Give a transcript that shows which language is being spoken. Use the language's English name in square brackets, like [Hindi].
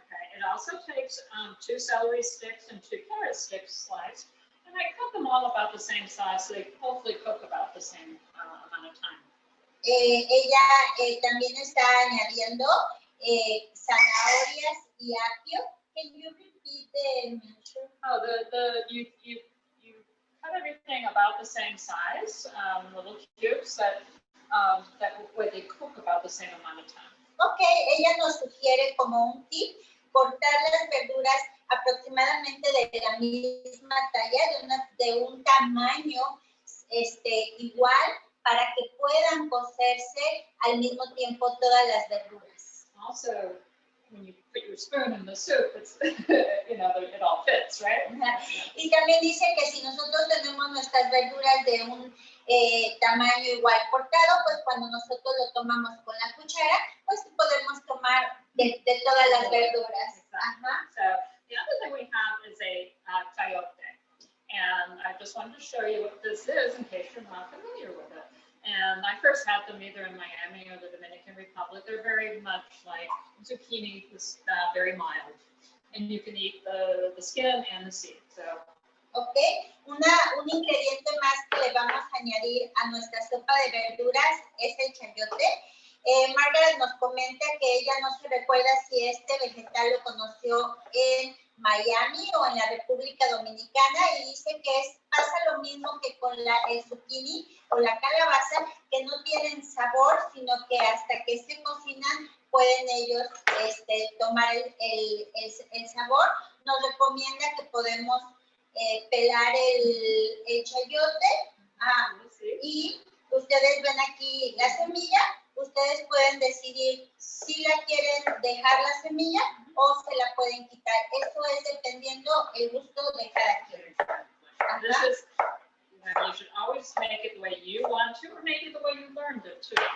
[English] Okay, it also takes 2 celery sticks and 2 carrot sticks sliced, and I cut them all about the same size, so they hopefully cook about the same amount of time. [Spanish] Ella también está añadiendo zanahorias y apio. [English] Can you repeat the measure? Oh, you cut everything about the same size, little cubes that way they cook about the same amount of time. [Spanish] Okay, ella nos sugiere como un tip cortar las verduras aproximadamente de la misma talla, de un tamaño igual, para que puedan cocerse al mismo tiempo todas las verduras. [English] Also, when you put your spoon in the soup, it's, it all fits, right? [Spanish] Y también dice que si nosotros tenemos nuestras verduras de un tamaño igual cortado, pues cuando nosotros lo tomamos con la cuchara, pues podemos tomar de todas las verduras. [English] Exactly. So the other thing we have is a chayote. And I just wanted to show you what this is in case you're not familiar with it. And I first had them either in Miami or the Dominican Republic. They're very much like zucchini, very mild. And you can eat the skin and the seed. So. [Spanish] Okay, un ingrediente más que le vamos a añadir a nuestra sopa de verduras es el chayote. Margaret nos comenta que ella no se recuerda si este vegetal lo conoció en Miami o en la República Dominicana y dice que pasa lo mismo que con el zucchini o la calabaza, que no tienen sabor, sino que hasta que se cocinan pueden ellos tomar el sabor. Nos recomienda que podemos pelar el chayote y ustedes ven aquí la semilla. Ustedes pueden decidir si la quieren dejar la semilla o se la pueden quitar. Eso es dependiendo el gusto de cada quien. [English] This is, you should always make it the way you want to, or maybe the way you learned it too.